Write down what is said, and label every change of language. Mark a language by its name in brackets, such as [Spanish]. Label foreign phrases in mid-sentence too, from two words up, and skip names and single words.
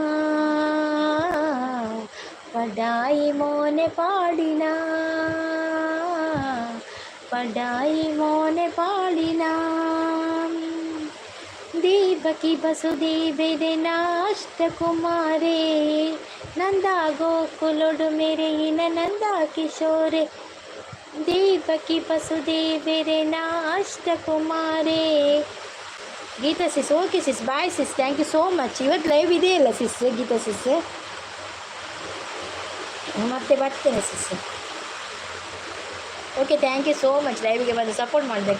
[Tulu] ಪಡಾಯಿ ಮೋನೆ ಪಾಡಿನ, ಪಡಾಯಿ ಮೋನೆ ಪಾಡಿನ. ದೇವಕಿ ವಸುದೇವರೆ ನಾಷ್ಟ ಕುಮಾರೇ, ನಂದ ಗೋಕುಲೊಡು ಮೆರೆಯಿನ ನಂದ ಕಿಶೋರೆ. ದೇವಕಿ ವಸುದೇವರೆ ನಾಷ್ಟ ಕುಮಾರೇ. [English] Geetha sis, okay sis, bye sis, thank you so much. [Kannada] ಇವತ್ತು ಲೈವ್ ಇದೆಯಲ್ಲ ಸಿಸ್ ಗೀತಾ ಸಿಸ್, ಮತ್ತೆ ಬರ್ತೇನೆ ಸಿಸ್. [English] Okay, thank you so much [Kannada] ಲೈವ್ಗೆ ಬಂದು ಸಪೋರ್ಟ್ ಮಾಡೋದಕ್ಕೆ.